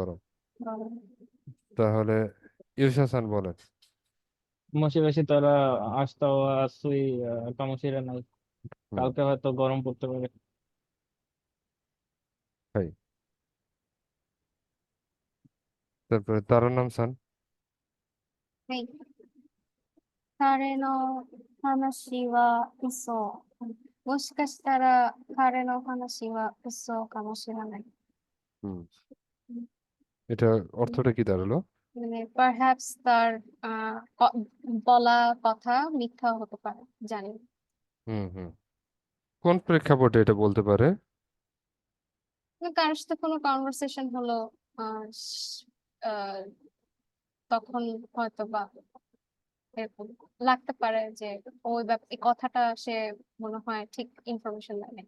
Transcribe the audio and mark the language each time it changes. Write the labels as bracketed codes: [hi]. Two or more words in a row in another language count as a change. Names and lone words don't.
[bn] গরম। তাহলে ইউশাসান বলেন। [ja] もしかしたら明日は暑いかもしれない. [bn] হুম, কালকে হয়তো গরম পড়তে পারে। হাই। তারপরে তার নাম সান। [ja] はい。彼の話は嘘。もしかしたら彼の話は嘘かもしれない。 [bn] হুম, এটা অর্থটা কি দাঁড়ালো? মানে পারহ্যাপস তার বলা কথা মিথ্যা হতে পারে, জানি না। হুম, হুম। কোন প্রেক্ষাপটে এটা বলতে পারে? মানে কারোর সাথে কোনো কনভারসেশন হলো, আহ, স- আহ, তখন হয়তো বা এরকম লাগতে পারে যে এই কথাটা সে মনে হয় ঠিক ইনফরমেশন দেয় নাই।